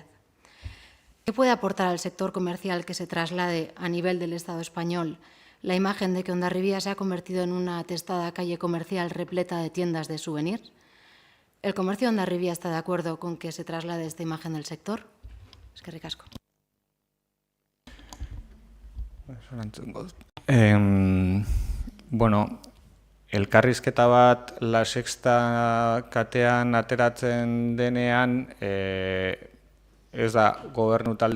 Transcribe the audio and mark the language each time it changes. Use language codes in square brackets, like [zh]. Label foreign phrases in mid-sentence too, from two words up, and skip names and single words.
[es] ¿Qué puede aportar al sector comercial que se traslade a nivel del Estado español la imagen de que Hondarribia se ha convertido en una atestada calle comercial repleta de tiendas de souvenirs? ¿El comercio de Hondarribia está de acuerdo con que se traslade esta imagen del sector? [eu] Eskerrik asko. Bueno, elkarrizketa bat La Sexta katean ateratzen denean, ez da gobernu talde